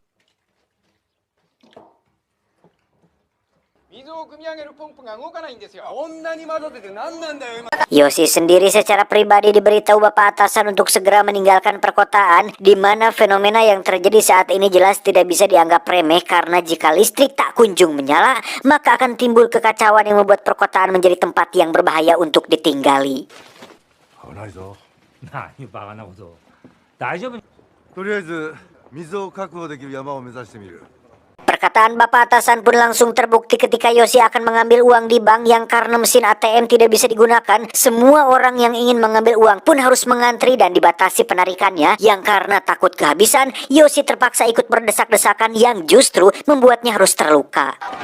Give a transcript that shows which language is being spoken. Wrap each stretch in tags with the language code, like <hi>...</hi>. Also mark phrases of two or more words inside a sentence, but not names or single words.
<id>Yoshi sendiri secara pribadi diberitahu bapak atasan untuk segera meninggalkan perkotaan, di mana fenomena yang terjadi saat ini jelas tidak bisa dianggap remeh, karena jika listrik tak kunjung menyala, maka akan timbul kekacauan yang membuat perkotaan menjadi tempat yang berbahaya untuk ditinggali.</id> <ja>何バカなこと。大丈夫。とりあえず水を確保できる山を目指してみる。</ja> <id>Perkataan bapak atasan pun langsung terbukti ketika Yoshi akan mengambil uang di bank, yang karena mesin ATM tidak bisa digunakan, semua orang yang ingin mengambil uang pun harus mengantri dan dibatasi penarikannya. Yang karena takut kehabisan, Yoshi terpaksa ikut berdesak-desakan yang justru membuatnya harus terluka.</id>